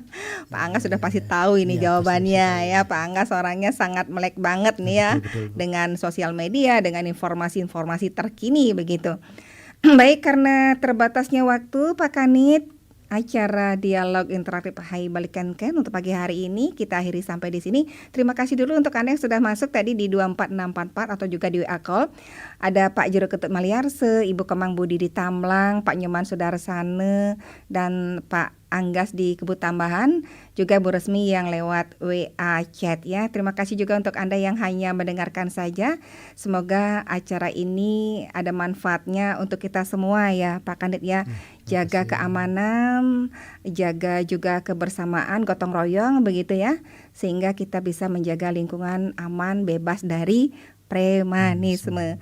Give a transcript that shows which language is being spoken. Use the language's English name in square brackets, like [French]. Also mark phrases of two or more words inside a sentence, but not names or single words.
[Indonesian] Pak Anggas sudah pasti tahu ini jawabannya ya. Pak Anggas orangnya sangat melek banget nih ya, dengan sosial media, dengan informasi-informasi terkini begitu. Baik, karena terbatasnya waktu Pak Kanit, acara dialog interaktif Hai Balikan Ken untuk pagi hari ini kita akhiri sampai di sini. Terima kasih dulu untuk Anda yang sudah masuk tadi di 24644 atau juga di WA Call. Ada Pak Jero Ketut Maliarse, Ibu Kemang Budi di Tamlang, Pak Nyoman Sudarsane, dan Pak Anggas di Kebut Tambahan, juga Bu Resmi yang lewat WA chat ya. Terima kasih juga untuk Anda yang hanya mendengarkan saja. Semoga acara ini ada manfaatnya untuk kita semua ya Pak Kanit ya. Jaga keamanan, jaga juga kebersamaan, gotong royong begitu ya, sehingga kita bisa menjaga lingkungan aman, bebas dari premanisme.